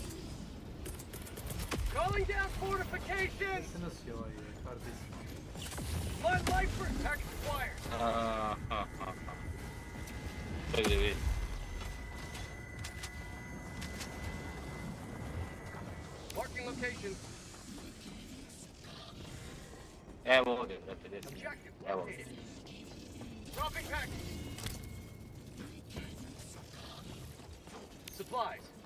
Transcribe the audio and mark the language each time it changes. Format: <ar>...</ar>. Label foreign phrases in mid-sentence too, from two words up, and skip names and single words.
<en>Calling down fortifications. Flood light protection required. Marking location.</en> <hr>Evo ovdje, brate, gdje si? Evo ovdje.</hr> <en>Dropping package. Supplies.</en>